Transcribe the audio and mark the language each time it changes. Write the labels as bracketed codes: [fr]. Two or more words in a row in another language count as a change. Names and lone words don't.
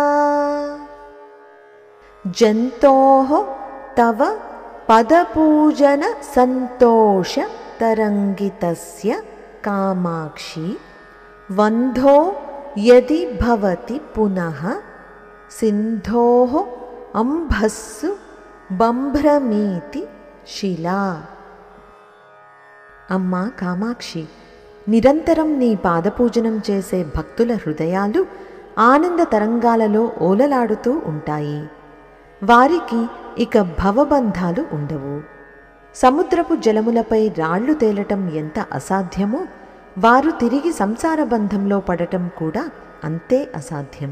[sa] जन्तोः तव पदपूजनसन्तोषतरङ्गितस्य कामाक्षी वन्धो यदि भवति पुनः सिन्धोः अंभस्सु बम्भ्रमीति शिला। [te] అమ్మా కామాక్షి, నిరంతరం నీ పాదపూజనం చేసే భక్తుల హృదయాలు ఆనంద తరంగాలలో ఓలలాడుతూ ఉంటాయి. వారికి ఇక భవబంధాలు ఉండవు. సముద్రపు జలములపై రాళ్లు తేలటం ఎంత అసాధ్యమో వారు తిరిగి సంసార బంధంలో పడటం కూడా అంతే అసాధ్యం.